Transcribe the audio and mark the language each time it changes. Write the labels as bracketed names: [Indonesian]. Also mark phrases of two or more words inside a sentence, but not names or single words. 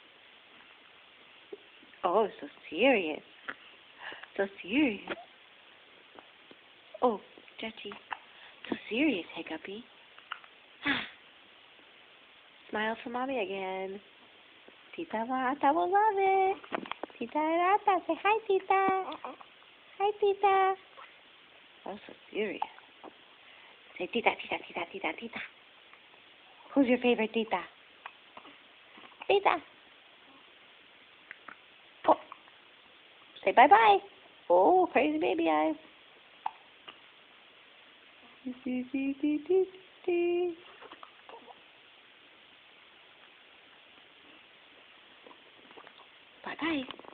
[English] Oh, so serious. So serious. Oh, Judgy. So serious, Hiccupy. Smile for mommy again. Tita Rata will love it. Tita Rata, say hi, Tita. Hi, Tita. Oh, so serious. Say Tita, Tita, Tita, Tita, Tita. Who's your favorite Tita? Tita. Oh. Say bye-bye. Oh, crazy baby eyes. Bye-bye.